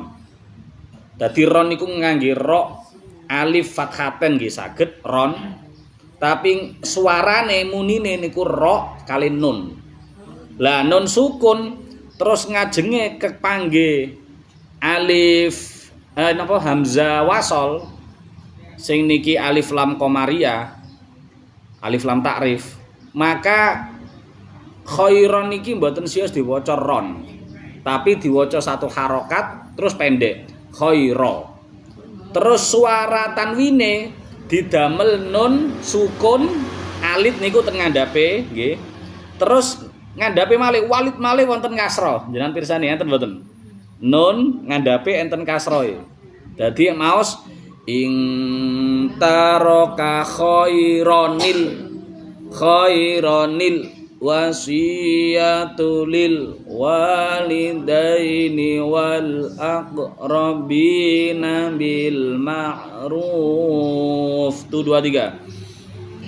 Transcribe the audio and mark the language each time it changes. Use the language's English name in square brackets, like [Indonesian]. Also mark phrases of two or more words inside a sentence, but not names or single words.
[Javanese] Dadi ron niku ngangge ra alif fathaten nggih saged ron, tapi suarane munine niku ra kali nun. Lah nun sukun terus ngajenge kepanggih alif napa hamzah wasol sing niki alif lam qamariyah, alif lam takrif. Maka khairon niki mboten sios diwaca ron, tapi diwaca satu harokat terus pendek khaira. Terus suara tanwine didamel nun sukun alit niku teng ngandhape nggih. Terus ngandhape malih walid malih wonten kasra. Jenengan pirsani enten mboten? Nun ngandhape enten kasra. Dadi maos ing [Arabic] ترك خيرا الوصية للوالدين والأقربين بالمعروف 1 2 3.